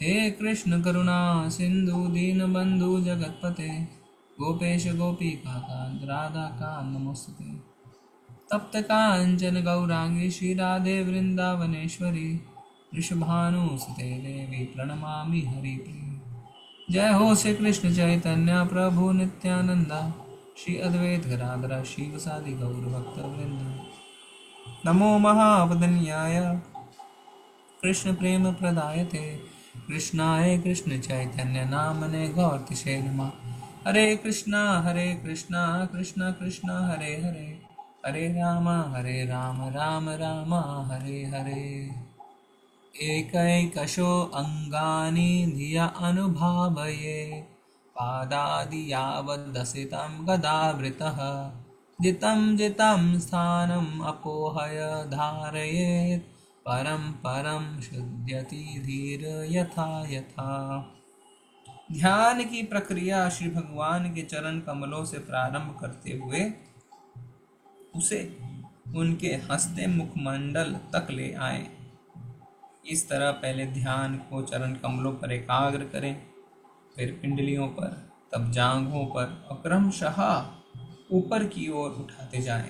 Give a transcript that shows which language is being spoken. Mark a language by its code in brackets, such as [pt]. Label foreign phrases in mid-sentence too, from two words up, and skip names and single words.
[sa] हे कृष्ण करुणा सिन्धु दीनबन्धु जगत्पते गोपेश गोपीकान्त राधाकान्त नमोस्तुते। तप्त कांचन गौरांगी श्रीराधे वृंदावनेश्वरी वृषभानुसुते देवी प्रणमामि हरिप्रिय। जय हो श्री कृष्ण चैतन्य प्रभु नित्यानंद श्री अद्वैत गदाधर शिवसादि गौर भक्तवृंद। नमो महावदन्याय कृष्ण प्रेम प्रदायते कृष्णाय कृष्ण चैतन्य नामने गौरतिशे नमः। हरे कृष्णा कृष्ण कृष्ण हरे हरे हरे राम राम राम हरे हरे। एकैकशो अङ्गानि धिया अनुभावये पादादि यावद्दसितं गदावृतः जितं जितं स्थानम् अपोहय धारयेत् परं परं शुध्यति धीर यथा यथा। [hi] ध्यान की प्रक्रिया श्री भगवान के चरण कमलों से प्रारंभ करते हुए उसे उनके हंसते मुखमंडल तक ले आए। इस तरह पहले ध्यान को चरण कमलों पर एकाग्र करें, फिर पिंडलियों पर, तब जांघों पर और क्रमशः ऊपर की ओर उठाते जाएं।